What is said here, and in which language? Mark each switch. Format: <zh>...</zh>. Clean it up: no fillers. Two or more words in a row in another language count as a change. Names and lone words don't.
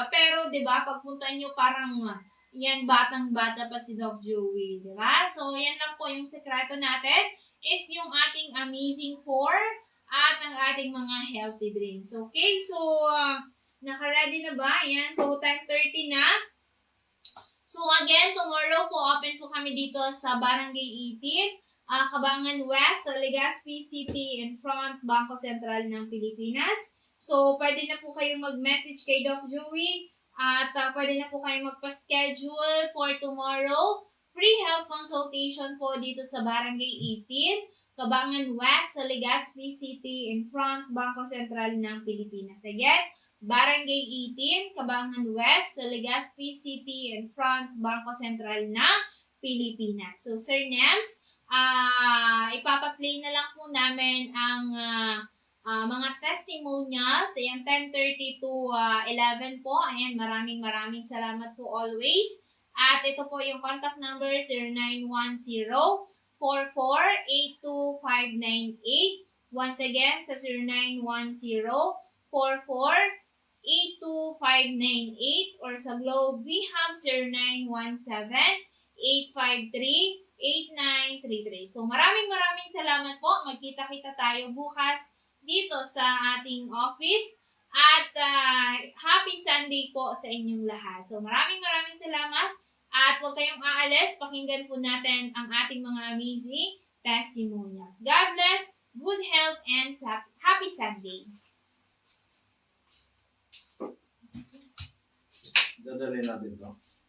<tl>Pero 'di ba, pagpunta nyo parang yan, batang-bata pa si Doc Joey, di ba? So, yan lang po yung sekreto natin is yung ating Amazing 4 at ang ating mga</tl> <en>healthy drinks.</en> <tl>Okay, so, naka-ready na ba? Yan, so 10:30 na. So, again, tomorrow po, open po kami dito sa Barangay 18, Cabangan West, sa Legazpi City,</tl> <en>in front, Bangko Sentral ng Pilipinas.</en> <tl>So, pwede na po kayong mag-message kay Doc Joey. At pwede na po kayo magpa-schedule</tl> <en>for tomorrow. Free health consultation</en> <tl>po dito sa Barangay 18, Cabangan West, sa Legazpi City,</tl> <en>in front,</en> <tl>Bangko Sentral ng Pilipinas. Again, Barangay 18, Cabangan West, sa Legazpi City,</tl> <en>in front, Bangko Sentral ng Pilipinas.</en> <tl>So, Sir Nems, ipapaplay na lang po namin ang mga testimonials. Ayan, 10:30 to 11 po. Ayan, maraming salamat po always. At ito po yung</tl> <en>contact number,</en> <tl>0910-4482-598.</tl> <en>Once again,</en> <tl>sa 0910-4482-598.</tl> <en>Or sa Globe, we have 0917-853-8933.</en> <tl>So, maraming salamat po. Magkita-kita tayo bukas dito sa ating office. At</tl> <en>happy Sunday</en> <tl>po sa inyong lahat. So maraming salamat. At huwag kayong aalis. Pakinggan po natin ang ating mga</tl> <en>amazing testimonials. God bless, good health, and happy Sunday.</en> <tl>Dadalhin natin to.</tl>